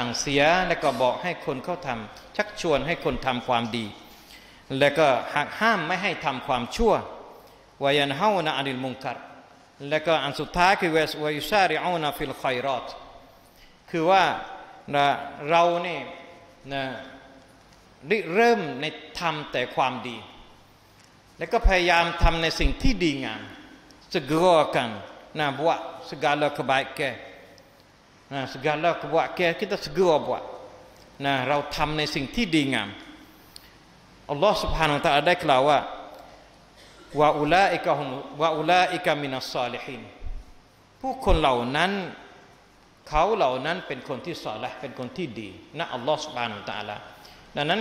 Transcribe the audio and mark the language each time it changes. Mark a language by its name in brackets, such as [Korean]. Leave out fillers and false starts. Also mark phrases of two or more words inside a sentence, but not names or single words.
[Thai] งเสียและก็บอกให้คนเขาทำชักชวนให้คนทำความดีและก็หักห้ามไม่ให้ทำความชั่ว [Arabic] وينهون عن المنكر [Thai] และก็อันสุดท้ายคือ [Arabic] ويسارعون في الخيرات [Thai] คือว่าเราเนี่ยเริ่มในทำแต่ความดีและก็พยายามทำใน สิ่งที่ดีงาม [Malay] segerakan buat segala kebaikan segala kebaikan kita segera buat [Thai] เราทำในสิ่งที่ดีงามอัลลอฮฺ سبحانه และ تعالى ได้กล่าวว่า [Arabic] وأولئك من الصالحين [Thai] ผู้คนเหล่านั้นเขาเหล่านั้นเป็นคนที่ซอลิห์เป็นคนที่ดีนะอัลลอฮฺ سبحانه และ تعالى ดังนั้น